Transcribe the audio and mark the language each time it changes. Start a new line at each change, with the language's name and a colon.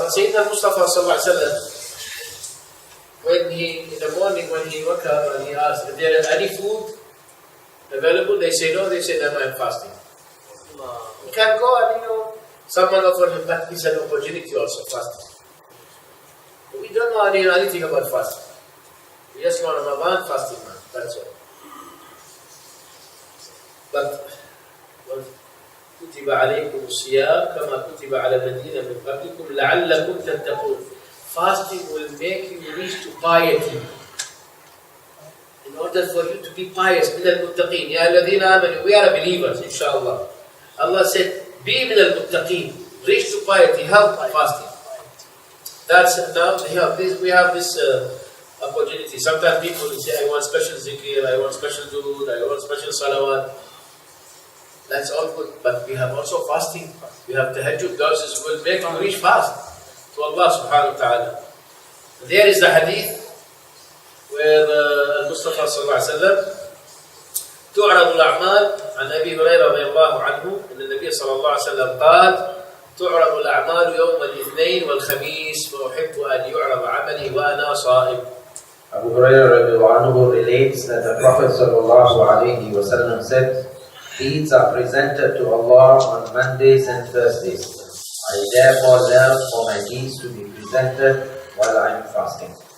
English: And Sayyidina Mustafa sallallahu alayhi wa sallam, when in the morning when he woke up and he asked, is there any food available? They say no, they say that I am fasting. You can go and someone offered him that, he's an opportunity also, fasting. We don't know anything about fasting. We just know Ramadan, fasting man, that's all.
Arabic: But كتب عليكم الصيام كما كتب على الذين من قبلكم لعلكم تتقون.
English: Fasting will make you reach to piety. In order for you to be pious,
Arabic: من المتقين. يا الذين آمنوا,
English: we are believers, inshallah. Allah said, be
Arabic: من المتقين,
English: reach to piety, help fasting. That's now we have this opportunity. Sometimes people will say, I want special zikr, I want special durood, I want special salawat. That's all good. But we have also fasting. We have tahajjud. Those who will make you reach fast to Allah subhanahu wa ta'ala. There is the hadith where Mustafa sallallahu alayhi wa sallam
Arabic: تعرض الأعمال عن أبي هريرة رضي الله عنه أن النبي صلى الله عليه وسلم قال تعرض الأعمال يوم الاثنين والخميس فأحب أن يعرض عملي وأنا صائم.
English: Abu Hurairah relates that the Prophet ﷺ said, deeds are presented to Allah on Mondays and Thursdays. I therefore love for my deeds to be presented while I am fasting.